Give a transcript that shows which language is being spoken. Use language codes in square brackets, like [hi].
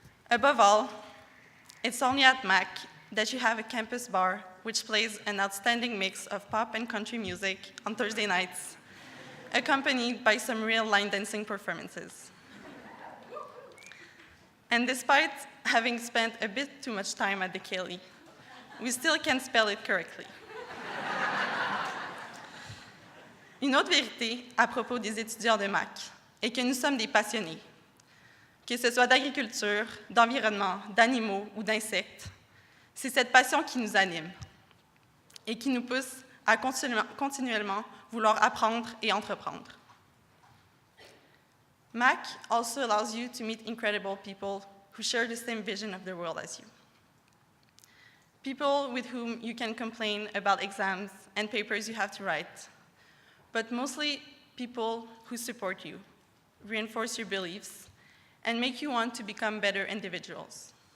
[en] Above all, it's only at MAC that you have a campus bar which plays an outstanding mix of pop and country music on Thursday nights, accompanied by some real line dancing performances. And despite having spent a bit too much time at the Kelly, we still can't spell it correctly. [fr] Une autre vérité à propos des étudiants de MAC est que nous sommes des passionnés. Que ce soit d'agriculture, d'environnement, d'animaux ou d'insectes, c'est cette passion qui nous anime et qui nous pousse à continuellement vouloir apprendre et entreprendre. [en] MAC also allows you to meet incredible people who share the same vision of the world as you. People with whom you can complain about exams and papers you have to write, but mostly people who support you, reinforce your beliefs, and make you want to become better individuals.